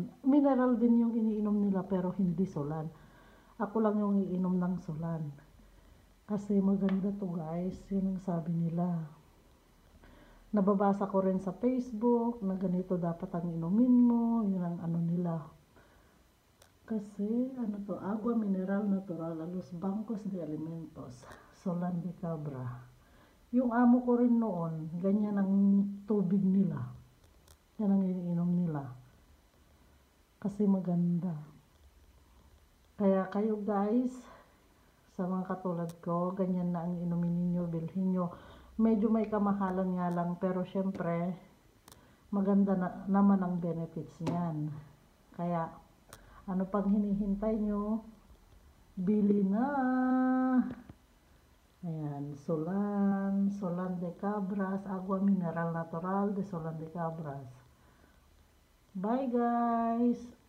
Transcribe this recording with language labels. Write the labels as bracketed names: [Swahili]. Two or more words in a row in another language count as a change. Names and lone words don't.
[Filipino] Mineral din yung iniinom nila pero hindi sulan. Ako lang yung iinom ng sulan. Kasi maganda to guys, yun ang sabi nila. Nababasa ko rin sa Facebook na ganito dapat ang inumin mo, yun ang ano nila. Kasi ano to, [Spanish] agua mineral natural a los bancos de alimentos, Solan de Cabra. [Filipino] Yung amo ko rin noon, ganyan ang tubig nila. Yan ang iniinom nila. Kasi maganda. Kaya kayo guys, sa mga katulad ko, ganyan na ang inumin ninyo, bilhin nyo. Medyo may kamahalan nga lang, pero syempre, maganda naman ang benefits niyan. Kaya, ano pang hinihintay nyo? Bili na! Ayan, [Spanish] Solan de Cabras, agua mineral natural de Solan de Cabras. [English] Bye guys!